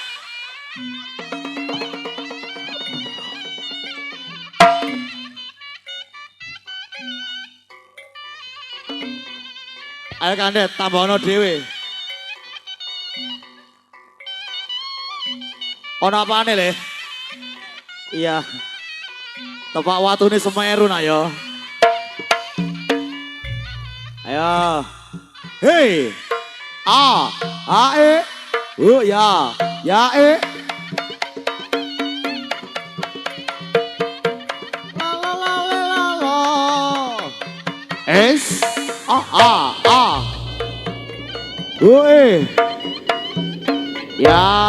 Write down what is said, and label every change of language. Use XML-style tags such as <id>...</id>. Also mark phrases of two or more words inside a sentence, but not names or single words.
<jv>Ayo Kandet tambahno dhewe. Ono apane le? Iya. Tepak watune Semeru nak yo. Ayo. Hei. A E. Ya E. La. S A. Ya.</jv>